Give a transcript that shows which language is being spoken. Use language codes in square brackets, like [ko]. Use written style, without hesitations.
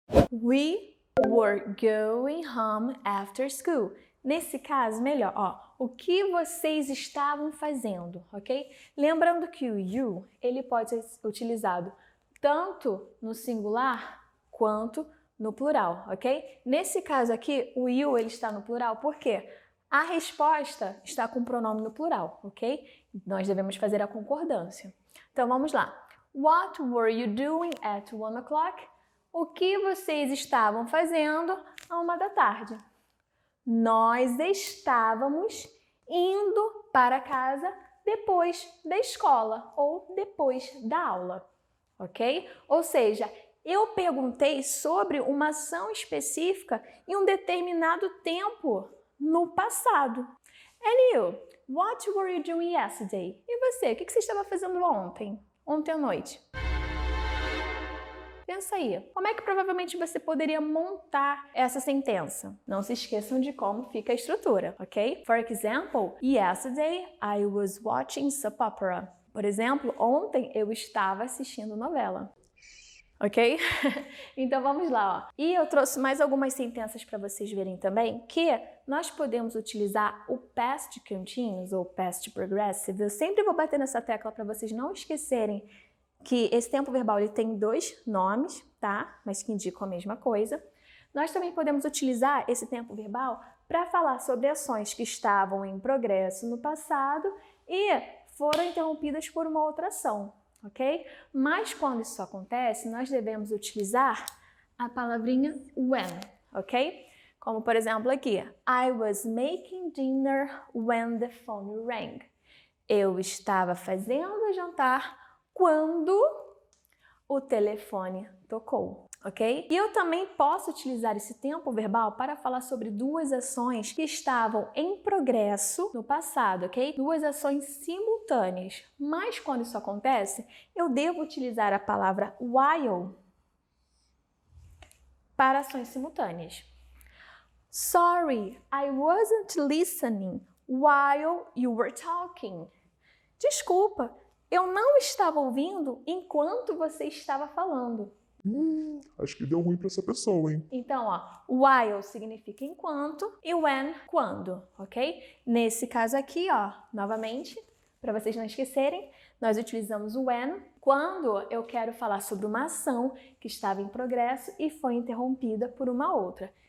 [en] We were going home after school. [pt] Nesse caso, melhor, ó, o que vocês estavam fazendo, ok? Lembrando que o you, ele pode ser utilizado tanto no singular quanto no plural, ok? Nesse caso aqui, o you, ele está no plural, por quê? A resposta está com o pronome no plural, ok? Nós devemos fazer a concordância. Então, vamos lá. [en] What were you doing at 1 o'clock? [pt] O que vocês estavam fazendo à 1 da tarde? Nós estávamos indo para casa depois da escola ou depois da aula, ok? Ou seja, eu perguntei sobre uma ação específica em um determinado tempo no passado. [en] And you, what were you doing yesterday? [pt] E você, o que você estava fazendo ontem à noite? Pensa aí, como é que provavelmente você poderia montar essa sentença? Não se esqueçam de como fica a estrutura, ok? [en] For example, yesterday I was watching soap opera. [pt] Por exemplo, ontem eu estava assistindo novela. Ok? Então vamos lá, ó. E eu trouxe mais algumas sentenças para vocês verem também que nós podemos utilizar o past continuous ou past progressive. Eu sempre vou bater nessa tecla para vocês não esquecerem que esse tempo verbal ele tem dois nomes, tá? Mas que indicam a mesma coisa. Nós também podemos utilizar esse tempo verbal para falar sobre ações que estavam em progresso no passado e foram interrompidas por uma outra ação, ok? Mas quando isso acontece, nós devemos utilizar a palavrinha when, ok? Como por exemplo aqui, [en] I was making dinner when the phone rang. [pt] Eu estava fazendo o jantar quando o telefone tocou, ok? E eu também posso utilizar esse tempo verbal para falar sobre duas ações que estavam em progresso no passado, ok? Duas ações simultâneas. Mas quando isso acontece, eu devo utilizar a palavra while para ações simultâneas. [en] Sorry, I wasn't listening while you were talking. [pt] Desculpa, eu não estava ouvindo enquanto você estava falando. Acho que deu ruim para essa pessoa, hein? Então, ó, while significa enquanto e when, quando, ok? Nesse caso aqui, ó, novamente, para vocês não esquecerem, nós utilizamos o when quando eu quero falar sobre uma ação que estava em progresso e foi interrompida por uma outra.